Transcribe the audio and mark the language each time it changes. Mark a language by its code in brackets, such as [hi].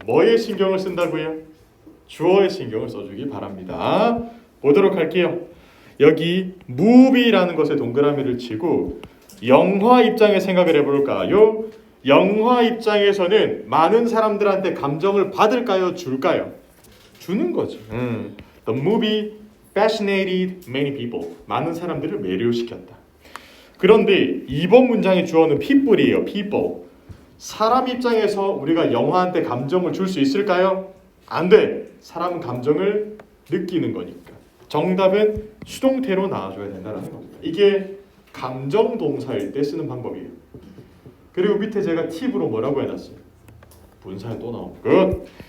[ko] 뭐에 신경을 쓴다고요? 주어의 신경을 써주기 바랍니다. 보도록 할게요. 여기 movie라는 것에 동그라미를 치고 영화 입장에 생각을 해볼까요? 영화 입장에서는 많은 사람들한테 감정을 받을까요? 줄까요? 주는 거죠. [en] The movie fascinated many people. [ko] 많은 사람들을 매료시켰다. 그런데 이번 문장의 주어는 people이에요. [en] people. [ko] 사람 입장에서 우리가 영화한테 감정을 줄 수 있을까요? 안 돼. 사람은 감정을 느끼는 거니까. 정답은 수동태로 나와줘야 된다는 겁니다. 이게 감정 동사일 때 쓰는 방법이에요. 그리고 밑에 제가 팁으로 뭐라고 해놨어요? 분사에 또 나오고. 굿.